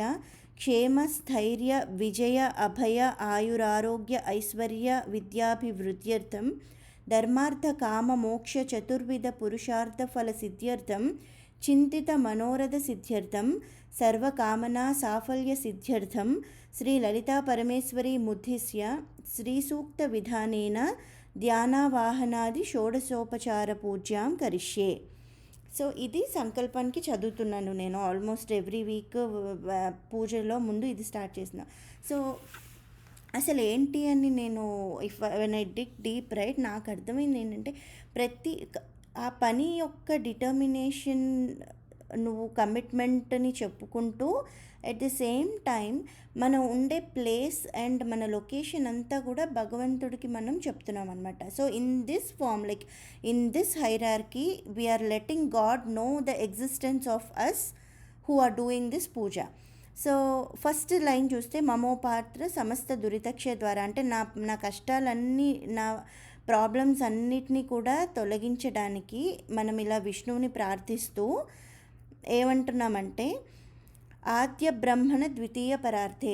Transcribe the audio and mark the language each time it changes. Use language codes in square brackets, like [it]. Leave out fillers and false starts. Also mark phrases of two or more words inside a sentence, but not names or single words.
[sa] क्षेमस्थैर्य विजय अभय आयुरारोग्य ऐश्वर्य विद्याभिवृद्ध्यर्थं धर्मार्थकाममोक्ष चतुर्विध पुरुषार्थफलसिद्ध्यर्थं चिंतित मनोरथ सिद्ध्यर्थं सर्वकामना साफल्य सिद्ध्यर्थं श्री ललिता परमेश्वरी मुद्दिश्य श्री सूक्त विधानेन ధ్యానవాహనాది షోడశోపచార పూజ్యాం కరిష్యే. [te] సో ఇది సంకల్పానికి చదువుతున్నాను నేను [en] almost every week. [te] పూజలో ముందు ఇది స్టార్ట్ చేసిన. సో అసలు ఏంటి అని నేను [en] when I dig deep, [te] రైట్, నాకు అర్థమైంది ఏంటంటే, ప్రతి ఆ పని యొక్క డిటర్మినేషన్, నువ్వు కమిట్మెంట్ని చెప్పుకుంటూ [en] at the same time [te] మనం ఉండే [en] place and [te] మన లొకేషన్ అంతా కూడా భగవంతుడికి మనం చెప్తున్నాం అనమాట. [en] So in this form, like in this hierarchy, we are letting God know the existence of us who are doing this puja. [te] సో [en] first line [te] చూస్తే, [sa] మమోపాత్ర సమస్త దురితక్షయ ద్వారా, [te] అంటే నా కష్టాలన్నీ, నా ప్రాబ్లమ్స్ అన్నిటినీ కూడా తొలగించడానికి మనం ఇలా విష్ణువుని ప్రార్థిస్తూ ఏమంటున్నామంటే, [sa] ఆద్య బ్రహ్మణ ద్వితీయ పరార్థే.